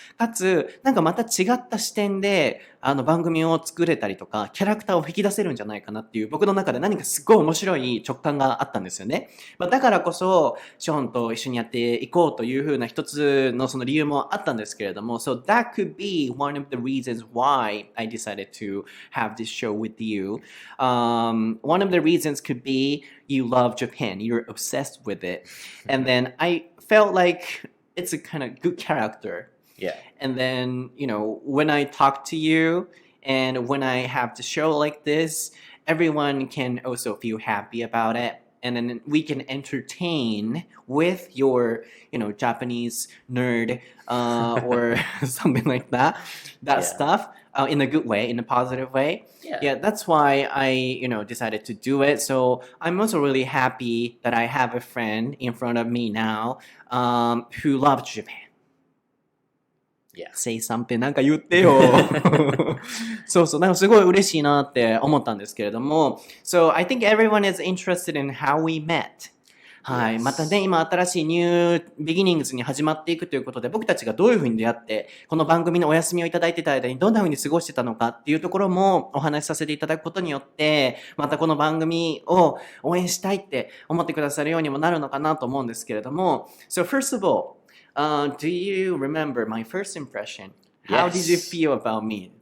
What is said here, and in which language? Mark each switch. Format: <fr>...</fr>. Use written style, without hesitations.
<ja>かつ、なんかまた違った視点で、番組を作れたりとか、キャラクターを引き出せるんじゃないかなっていう、僕の中で何かすごい面白い直感があったんですよね。だからこそ、ショーンと一緒にやっていこうというふうな一つのその理由もあったんですけれども、</ja> <en>So that could be one of the reasons why I decided to have this show with you. One of the reasons could be you love Japan. You're obsessed with it. And then I felt like it's a kind of good character. Yeah. And then, when I talk to you and when I have the show like this, everyone can also feel happy about it. And then we can entertain with your, Japanese nerd or something like that stuff in a good way, in a positive way. Yeah, that's why I, decided to do it. So I'm also really happy that I have a friend in front of me now who loves Japan. Yeah. say something</en> <ja>なんか言ってよ。そうそう、なんかすごい嬉しいなって思ったんですけれども。</ja> <en>So I think everyone is interested in how we met.</en> <ja>はい。またね、今新しいニュービギニングスに始まっていくということで、僕たちがどういうふうに出会って、この番組のお休みをいただいていた間にどんなふうに過ごしてたのかっていうところもお話しさせていただくことによって、またこの番組を応援したいって思ってくださるようにもなるのかなと思うんですけれども。</ja> <en>So first of all,do you remember my first impression? How did you feel about me?</en>